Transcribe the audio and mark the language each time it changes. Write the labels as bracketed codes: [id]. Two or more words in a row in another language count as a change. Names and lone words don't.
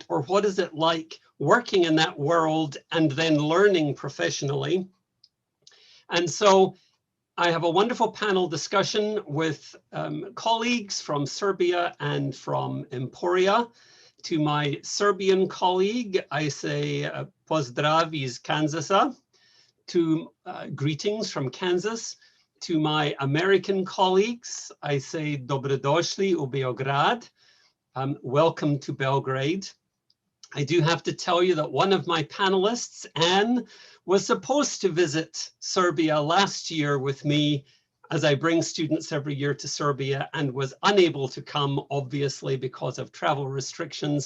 [en] Or what is it like working in that world and then learning professionally? And so I have a wonderful panel discussion with colleagues from Serbia and from Emporia. To my Serbian colleague, I say [sr] pozdrav iz Kansasa. [en] To greetings from Kansas. To my American colleagues, I say [sr] dobrodošli u Beograd. [en] Welcome to Belgrade. I do have to tell you that one of my panelists, Anne, was supposed to visit Serbia last year with me, as I bring students every year to Serbia, and was unable to come, obviously, because of travel restrictions.